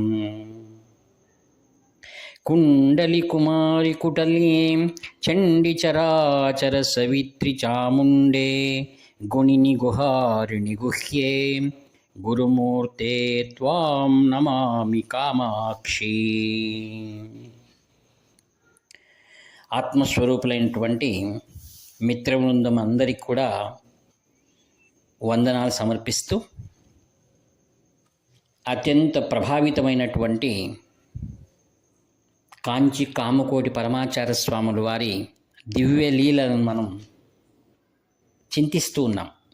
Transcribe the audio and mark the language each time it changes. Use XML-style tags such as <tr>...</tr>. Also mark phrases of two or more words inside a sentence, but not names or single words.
<sa>कुण्डलिकुमारिकुटलीं चण्डिचराचरसवित्रिचामुण्डे गुणिनिगुहारिणि गुह्ये गुरुमूर्ते त्वां नमामि कामाक्षी।</sa> <te>ఆత్మస్వరూపులైనటువంటి మిత్రవృందం అందరికీ కూడా వందనాలు సమర్పిస్తూ, అత్యంత ప్రభావితమైనటువంటి కాంచి కామకోటి పరమాచార్య స్వాముల వారి దివ్య లీలను మనం చింతిస్తూ ఉన్నాం.</te>